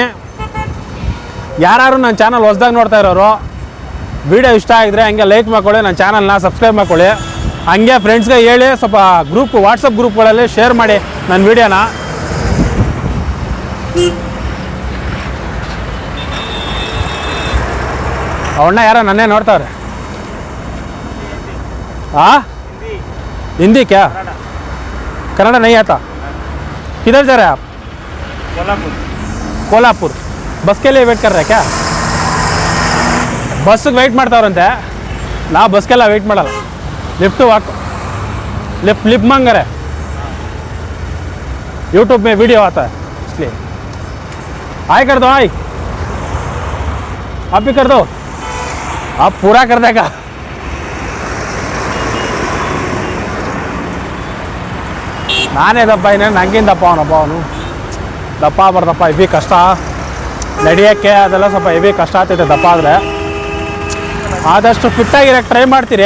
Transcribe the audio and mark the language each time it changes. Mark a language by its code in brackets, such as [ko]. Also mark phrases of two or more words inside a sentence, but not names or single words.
[kn] ಯಾರು ನನ್ನ ಚಾನಲ್ ಹೊಸ್ದಾಗಿ ನೋಡ್ತಾ ಇರೋರು ವೀಡಿಯೋ ಇಷ್ಟ ಆಗಿದ್ರೆ ಹಂಗೆ ಲೈಕ್ ಮಾಡ್ಕೊಳ್ಳಿ, ನನ್ನ ಚಾನಲ್ನ ಸಬ್ಸ್ಕ್ರೈಬ್ ಮಾಡ್ಕೊಳ್ಳಿ. ಹಂಗೆ ಫ್ರೆಂಡ್ಸ್ಗೆ ಹೇಳಿ, ಸ್ವಲ್ಪ ವಾಟ್ಸಪ್ ಗ್ರೂಪ್ಗಳಲ್ಲಿ ಶೇರ್ ಮಾಡಿ ನನ್ನ ವೀಡಿಯೋನ. ಅವಣ್ಣ ಯಾರೋ ನನ್ನೇ ನೋಡ್ತಾವ್ರೆ. [hi] हाँ हिंदी क्या? कन्नड़ नहीं आता? किधर जा रहे हैं आप? कोल्हापुर. बस के लिए वेट कर रहे हैं क्या? [en] bus wait [kn] ಮಾಡ್ತಾವ್ರಂತೆ. ನಾ ಬಸ್ಗೆಲ್ಲ ವೆಯ್ಟ್ ಮಾಡಲ್ಲ. [hi] लिफ्ट वाक लिफ्ट मांग रहे. यूट्यूब में वीडियो आता है इसलिए. हाय कर दो, हाय आप भी कर दो. आप पूरा कर देगा. [kn] ನಾನೇ ದಪ್ಪ ಇನ್ನೇನು ನನಗಿಂತ ದಪ್ಪ ಅವನು ದಪ್ಪ ಬರ್ದಪ್ಪ. ಹೆವಿ ಕಷ್ಟ ನಡೆಯೋಕ್ಕೆ, ಅದೆಲ್ಲ ಸ್ವಲ್ಪ ಹೆವಿ ಕಷ್ಟ ಆಗ್ತೈತೆ ದಪ್ಪ ಆದರೆ. ಆದಷ್ಟು ಫಿಟ್ಟಾಗಿರೋಕ್ಕೆ ಟ್ರೈ ಮಾಡ್ತೀರಿ.